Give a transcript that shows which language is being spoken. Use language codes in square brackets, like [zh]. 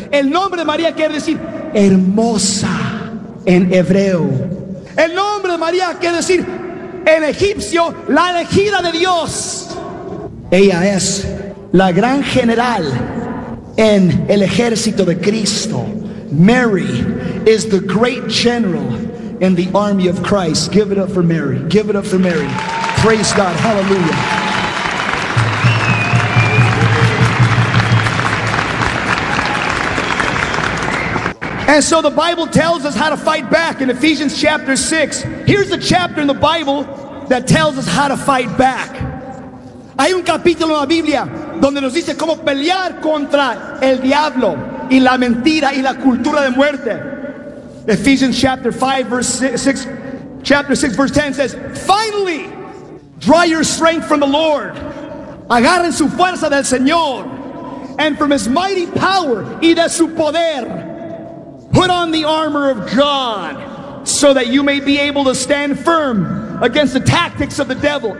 [es] El nombre de María quiere decir hermosa en hebreo. El nombre de María quiere decir en egipcio la elegida de Dios. Ella es la gran general en el ejército de Cristo. [en] Mary is the great general in the army of Christ. Give it up for Mary. Give it up for Mary. Praise God. Hallelujah. And so the Bible tells us how to fight back in Ephesians chapter 6. Here's a chapter in the Bible that tells us how to fight back. [es] Hay un capítulo en la Biblia donde nos dice cómo pelear contra el diablo y la mentira y la cultura de muerte. [en] Ephesians chapter 5 verse 6, chapter 6 verse 10 says, finally, draw your strength from the Lord. [es] Agarren su fuerza del Señor. [en] And from his mighty power [es] y de su poder. [en] Put on the armor of God so that you may be able to stand firm against the tactics of the devil.